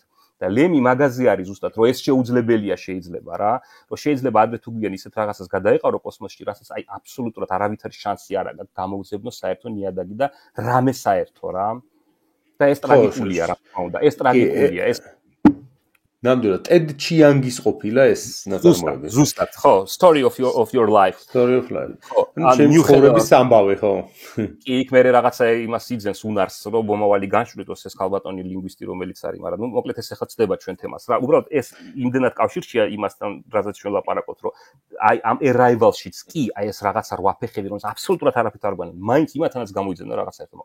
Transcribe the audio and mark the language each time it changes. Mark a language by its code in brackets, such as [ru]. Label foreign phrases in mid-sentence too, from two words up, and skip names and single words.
[ka] და ლემი მაგაზე არის ზუსტად, რომ ეს შეუძლებელია შეიძლება რა, რომ შეიძლება ადრე თუ გვიან ისეთ რაღაცას გადაეყარო კოსმოსში, რასაც აი აბსოლუტურად არავითარი შანსი არ აქვს გამოუძებნოს საერთო ნიადაგი და რამე საერთო რა. და ეს ტრაგიკულია რა თქმა უნდა, ეს ტრაგიკულია, ეს ნამდვილად ტედ ჩიანგის ყოფილა ეს ნაწარმოები. ზუსტად, ხო, [en] Story of your life. Story of life. [ka] ანუ ცხოვრების ამბავი, ხო? კი, იქ მე რაღაცა იმას იძენს უნარს, რომ მომავალი განშვრიტოს ეს ქალბატონი ლინგვისტი რომელიც არის, მაგრამ ნუ მოკლედ ეს ახლა ცდება ჩვენ თემას რა. უბრალოდ ეს იმდენად კავშირშია იმასთან, რაზეც ჩვენ ლაპარაკობთ, რომ აი ამ Arrival-შიც კი, აი ეს რაღაცა 8 ფეხები, რომელიც აბსოლუტურად არაფერს არ გვაქვს, მაინც იმათანაც გამოიძებნა რაღაცა ერთმა.